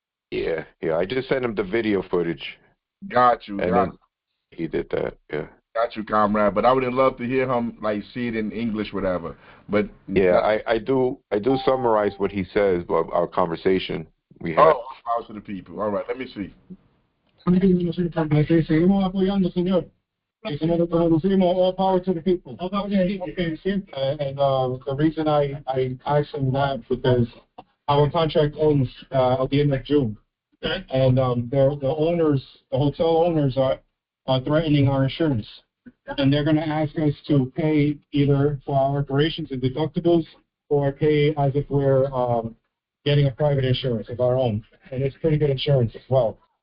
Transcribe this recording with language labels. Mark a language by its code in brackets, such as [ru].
[en] Yeah, I just sent him the video footage. Got you. He did that, yeah. Got you, comrade. But I would love to hear him see it in English, whatever. But yeah, I do summarize what he says about our conversation we had. Oh, out to the people. All right, let me see. [es] Seguimos apoyando, señor. [en] All power to the people. Okay. And the reason I asked him that because our contract ends at the end of June, and the hotel owners are threatening our insurance, and they're going to ask us to pay either for our operations and deductibles or pay as if we're getting a private insurance of our own, and it's pretty good insurance as well.